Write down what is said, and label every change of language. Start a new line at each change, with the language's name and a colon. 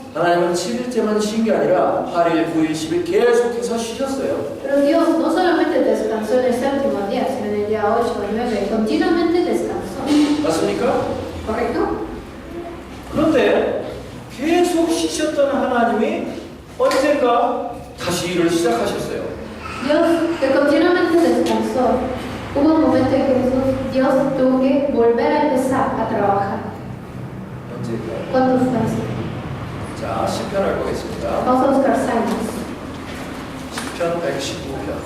Korean: 하나님은 7일째만 쉰 게 아니라 8일, 9일, 10일 계속해서 쉬셨어요.
Spanish: Pero Dios no solamente descansó en el séptimo día, sino en el día 8 o 9, continuamente descansó.
Korean: 맞습니까?
Spanish: ¿Correcto?
Korean: 그런데 계속 쉬셨던 하나님이 언젠가 다시 일을 시작하셨어요.
Spanish: Dios, que continuamente descansó, hubo un momento en que Dios tuvo que volver a empezar a trabajar.
Korean: 언제일까요?
Spanish: ¿Cuándo fue eso?
Korean: 자, 시편을 보겠습니다.
Spanish: Vamos a buscar Salmos.
Korean: 시편 119편.